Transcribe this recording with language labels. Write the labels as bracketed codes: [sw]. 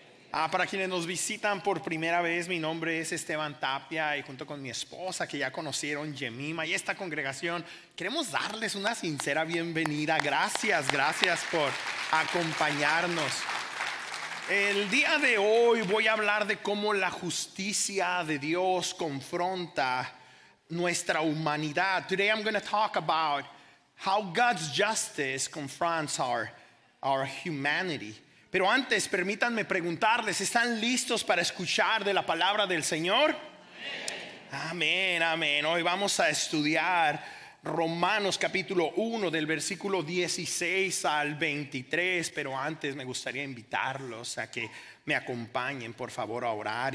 [es] Para quienes nos visitan por primera vez, mi nombre es Esteban Tapia y junto con mi esposa, que ya conocieron, Yemima, y esta congregación, queremos darles una sincera bienvenida. Gracias por acompañarnos. El día de hoy voy a hablar de cómo la justicia de Dios confronta nuestra humanidad. [en] Today I'm going to talk about how God's justice confronts our humanity. [es] Pero antes, permítanme preguntarles, ¿están listos para escuchar de la palabra del Señor? Amén, amén. Hoy vamos a estudiar Romanos capítulo 1 del versículo 16 al 23. Pero antes me gustaría invitarlos a que me acompañen, por favor, a orar.